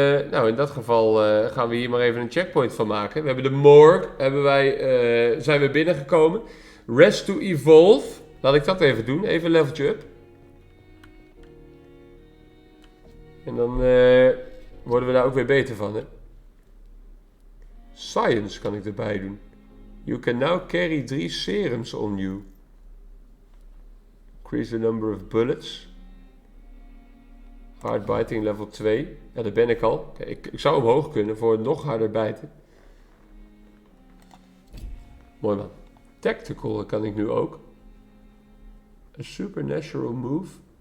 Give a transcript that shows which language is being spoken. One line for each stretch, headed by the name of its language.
Dutch: Nou, in dat geval gaan we hier maar even een checkpoint van maken. We hebben de morgue, zijn we binnengekomen.
English: Rest to evolve.
Dutch: Laat ik dat even doen. Even een leveltje up. En dan worden we daar ook weer beter van, hè. Science kan ik erbij doen.
English: You can now carry 3 serums on you. Increase the number of bullets. Hard biting level 2.
Dutch: Ja, daar ben ik al. Kijk, ik zou omhoog kunnen voor nog harder bijten. Mooi man. Tactical kan ik nu ook.
English: A supernatural move.